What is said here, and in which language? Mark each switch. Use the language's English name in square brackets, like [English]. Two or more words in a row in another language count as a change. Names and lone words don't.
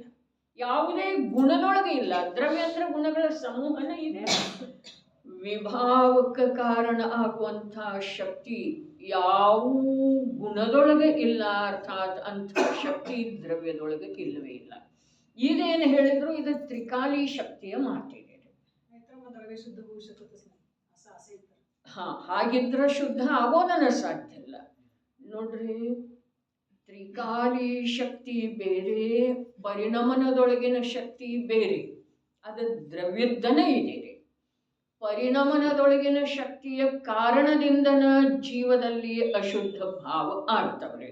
[Kannada] ಯಾವುದೇ ಗುಣದೊಳಗೆ ಇಲ್ಲ. ದ್ರವ್ಯ ಅಂದರೆ ಗುಣಗಳ ಸಮೂಹನ ಇದೆ. ವಿಭಾವಕ್ಕೆ ಕಾರಣ ಆಗುವಂಥ ಶಕ್ತಿ ಯಾವ ಗುಣದೊಳಗೆ ಇಲ್ಲ, ಅರ್ಥಾತ್ ಅಂಥ ಶಕ್ತಿ ದ್ರವ್ಯದೊಳಗೆ ಇಲ್ಲವೇ ಇಲ್ಲ. ಇದೇನು ಹೇಳಿದ್ರು ಇದು ತ್ರಿಕಾಲಿ ಶಕ್ತಿಯ ಮಾತಿದೆ. [Marathi] नाहीतर मग द्रव्य शुद्ध होऊ शकतच नाही असं असेल तर. [Kannada] ಹಾಂ, ಹಾಗಿದ್ರೆ ಶುದ್ಧ ಆಗೋದನ್ನ ಸಾಧ್ಯ ಇಲ್ಲ. ನೋಡ್ರಿ, ತ್ರಿಕಾಲಿ ಶಕ್ತಿ ಬೇರೆ, ಪರಿಣಮನದೊಳಗಿನ ಶಕ್ತಿ ಬೇರೆ. ಅದು ದ್ರವ್ಯದ್ದನೇ ಇದೆ. ಪರಿಣಮನದೊಳಗಿನ ಶಕ್ತಿಯ ಕಾರಣದಿಂದನ ಜೀವದಲ್ಲಿ ಅಶುದ್ಧ ಭಾವ ಆಗ್ತವ್ರೆ.